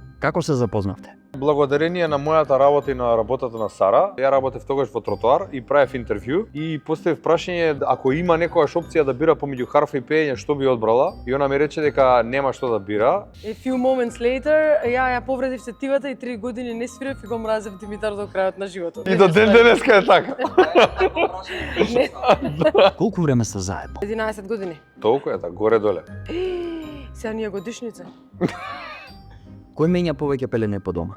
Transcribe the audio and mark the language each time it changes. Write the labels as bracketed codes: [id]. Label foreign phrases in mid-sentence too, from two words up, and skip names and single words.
[mk] Како се запознавте? Благодарение на мојата работа и на работата на Сара, ја работев тогаш во тротоар и правев интервју и поставив прашање ако има некојаш опција да бира помеѓу харфа и пеење, што би одбрала? И она ми рече дека нема што да бира. [en] A few moments later, [mk] ја повредив сетивата и 3 години не свирев и го мразев Димитар до крајот на животот. И до ден денеска е така. Колку време сте заедно? 11 години. Толку е така, горе-доле. Сега ни е годишница. Кој менја повеќе пелени по дома?